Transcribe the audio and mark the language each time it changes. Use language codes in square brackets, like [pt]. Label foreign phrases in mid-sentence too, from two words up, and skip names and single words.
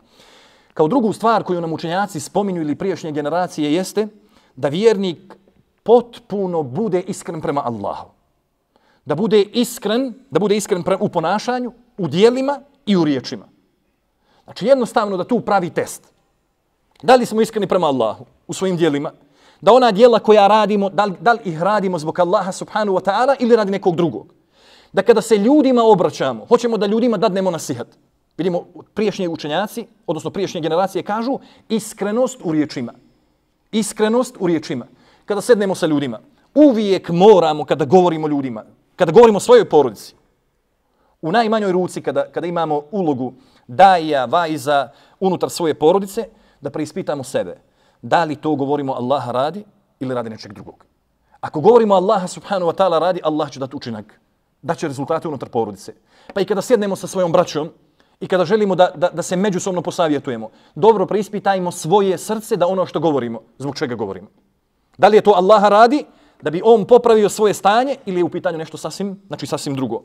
[bs] Kao drugu stvar koju nam učenjaci spominju ili prijašnje generacije jeste da vjernik potpuno bude iskren prema Allahu. Da bude iskren u ponašanju, u djelima i u riječima. Znači jednostavno da tu pravi test. Da li smo iskreni prema Allahu u svojim djelima? Da ona djela koja radimo, da li ih radimo zbog Allaha [ar] سبحانه وتعالى [bs] ili radi nekog drugog? Da kada se ljudima obraćamo, hoćemo da ljudima dadnemo nasihat. Vidimo, prijašnji učenjaci, odnosno prijašnje generacije kažu iskrenost u riječima. Iskrenost u riječima. Kada sednemo sa ljudima, uvijek moramo kada govorimo ljudima, kada govorimo svojoj porodici, u najmanjoj ruci kada imamo ulogu daija, vaiza unutar svoje porodice, da preispitamo sebe. Da li to govorimo Allaha radi ili radi nečeg drugog? Ako govorimo Allaha [ar] سبحانه وتعالى [bs] radi, Allah će dati učinak. Daće rezultate unutar porodice. Pa i kada sjednemo sa svojom braćom i kada želimo da se međusobno posavjetujemo, dobro preispitajmo svoje srce da ono što govorimo, zbog čega govorimo. Da li je to Allaha radi, da bi on popravio svoje stanje ili je u pitanju nešto sasvim drugo.